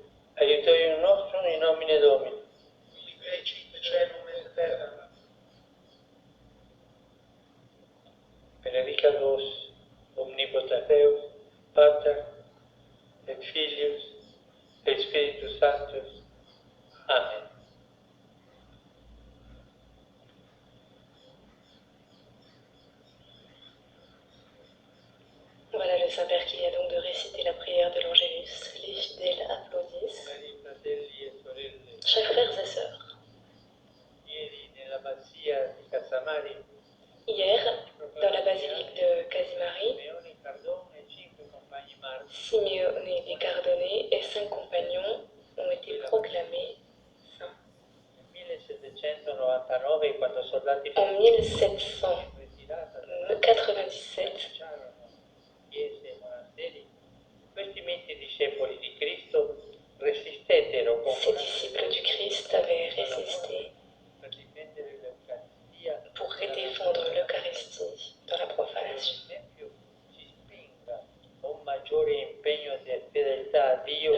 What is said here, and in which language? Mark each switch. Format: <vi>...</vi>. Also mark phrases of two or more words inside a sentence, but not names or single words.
<la>Aiutorium nostrum in nomine Domini. Qui fecit caelum et terra. Benedicat vos, omnipotens Deus, Pater, et Filius, et Spiritus Sanctus. Amen.</la> <fr>Voilà le Saint-Père qui vient donc de réciter la prière de l'Angélus. Les fidèles applaudissent.</fr> <it>Cari fratelli e sorelle,</it> <fr>Chers frères et sœurs,</fr> <it>ieri nella Bassia di Casamari,</it> <fr>hier, dans la basilique de Casimari,</fr> <it>Simeone Cardone e 5 compagni martiri</it> <fr>Simeone des Cardonnais et 5 compagnons ont été proclamés saints.</fr> <it>nel 1799, quando soldati</it> <fr>En 1797,</fr> <it>ritirata lasciarono chiese e monasteri, questi miti discepoli di Cristo resistettero con</it> <fr>ces disciples du Christ avaient résisté</fr> <it>per difendere l'Eucaristia.</it> <fr>pour défendre l'Eucharistie dans la profanation.</fr> <it>L'esempio ci spinga a un maggiore impegno di fedeltà a Dio</it>